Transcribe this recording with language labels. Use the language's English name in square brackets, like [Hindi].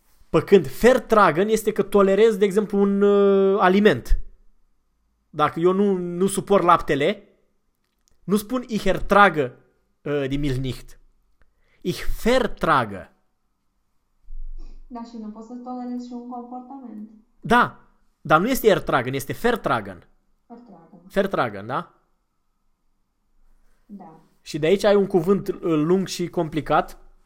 [Romanian] Păcând Fer Tragan este că tolerez, de exemplu, un aliment. Dacă eu nu suport laptele, nu spun [German] Ich ertrage die Milch nicht. Ich vertrage. [Romanian] Da, și nu poți să tolerezi și un comportament. Da, dar nu este ertragen, este vertragen. [German] Vertragen. Vertragen, da? [Romanian] Da. Și de aici ai un cuvânt lung și complicat.